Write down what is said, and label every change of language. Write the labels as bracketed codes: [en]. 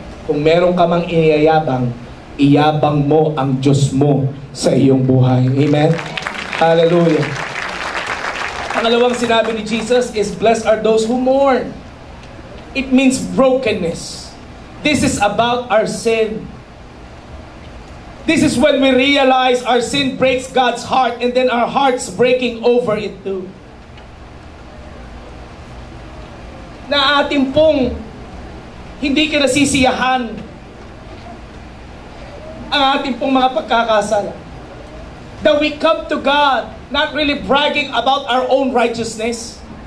[tl] Kung meron ka mang iniyayabang, iyabang mo ang Diyos mo sa iyong buhay. [en] Amen? Hallelujah. [tl] Pangalawang sinabi ni Jesus is, [en] blessed are those who mourn. It means brokenness. This is about our sin. This is when we realize our sin breaks God's heart and then our hearts breaking over it too. [tl] Na ating pong hindi kinasisiyahan ang ating pong mga pagkakasala. [en] That we come to God not really bragging about our own righteousness.